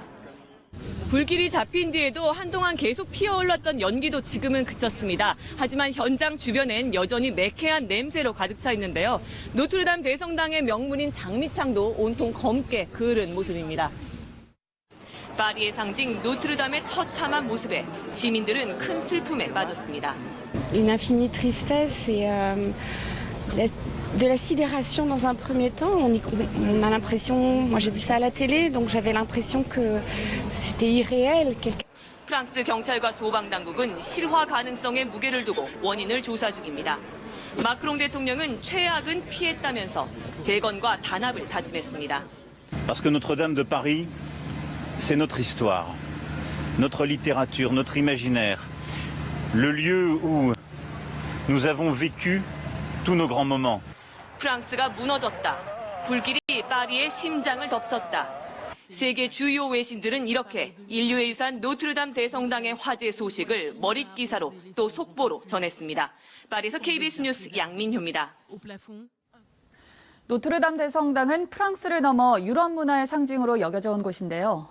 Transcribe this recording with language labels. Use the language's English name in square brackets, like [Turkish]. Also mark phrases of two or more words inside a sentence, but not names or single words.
[Korean] 불길이 잡힌 뒤에도 한동안 계속 피어올랐던 연기도 지금은 그쳤습니다. 하지만 현장 주변엔 여전히 매캐한 냄새로 가득 차 있는데요. 노트르담 대성당의 명문인 장미창도 온통 검게 그을은 모습입니다. 파리의 상징 노트르담의 처참한 모습에 시민들은 큰 슬픔에 빠졌습니다. [French] Une infinie tristesse et de la sidération dans un premier temps. On a l'impression, moi j'ai vu ça à la télé, donc j'avais l'impression que c'était irréel. [Korean] 프랑스 경찰과 소방당국은 실화 가능성에 무게를 두고 원인을 조사 중입니다. 마크롱 대통령은 최악은 피했다면서 재건과 단합을 다짐했습니다. [French] Parce que Notre-Dame de Paris, c'est notre histoire, notre littérature, notre imaginaire. Le lieu où nous avons vécu tous nos grands moments. [Korean] 프랑스가 무너졌다. 불길이 파리의 심장을 덮쳤다. 세계 주요 외신들은 이렇게 인류의 유산 노트르담 대성당의 화재 소식을 머릿 기사로 또 속보로 전했습니다. 파리에서 KBS 뉴스 양민효입니다. 노트르담 대성당은 프랑스를 넘어 유럽 문화의 상징으로 여겨져 온 곳인데요.